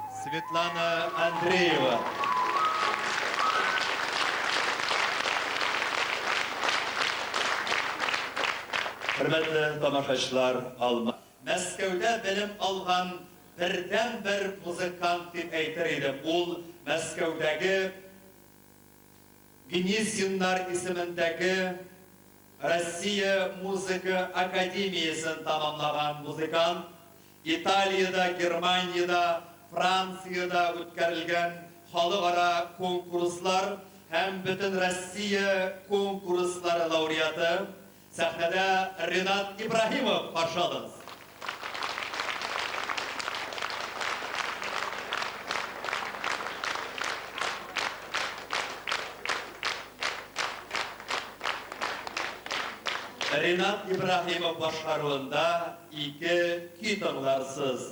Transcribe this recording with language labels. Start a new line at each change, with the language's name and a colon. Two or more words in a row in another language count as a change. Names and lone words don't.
Tatar: Светлана Андреева. Хөрмәтле тамашачылар, Мәскәүдә белем алган бердән бер музыкант дип әйтер идем. Ул Мәскәүдәге Гнесиннар исемендәге Россия музыка академиясын тамамлаган музыкант. Италияда, Германияда, Францияда үткәрелгән халыкара конкурслар һәм бөтен Россия конкурслары лауреаты сәхнәдә Ринат Ибраһимов каршы алыгыз. Ринат Ибраһимов башкаруында ике көй тыңларсыз.